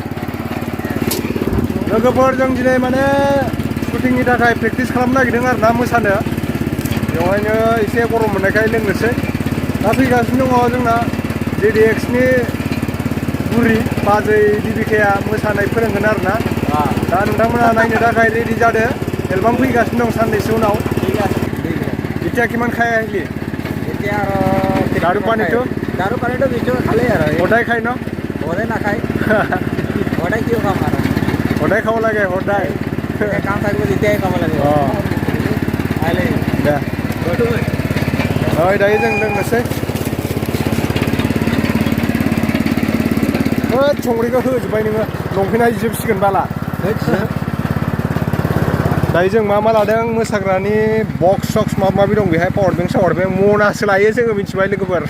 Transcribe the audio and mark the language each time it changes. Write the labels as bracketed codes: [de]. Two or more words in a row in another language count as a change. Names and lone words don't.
[brx] लोगोफोर जों दिनै माने शुटिंनि थाखाय प्रेक्टिस खालामनो नागिरदों आरोना मोसानो। बेवहायनो एसे गरम मोननायखाय लोंनोसै। दा फैगासिनो दङ जोंना DDXनि बुरि बाजै दिबिकाया मोसानाय फोरोंगोन आरोना। दा नोंथांमोना नायनो थाखाय रेडि जादो। एलबाम फैगासिनो दं साननैसो उनाव। [as] এতিয়া কিমান খাই আহিলি? এতিয়া আৰু দাৰু পানীটো বিটো খালে আৰু সদায় খাই ন? সদায় নাখায়। সদায় কিয় খাম আৰু? সদায় খাব লাগে সদায়। কাম থাকিব যেতিয়াই খাব লাগে। আহিলে দে। [brx] দাयो जों लोंनोसै। संग्रिखौ होजोब्बाय नोङो लंपेन्टआ जिजोबसिगोन बाला। दायो जों मा लादों मोसाग्रानि बक्स सक्स माबा माबि दं बेहाय [en] power bank [brx] मनासो लायो जोङो मिथिबाय लोगोफोर।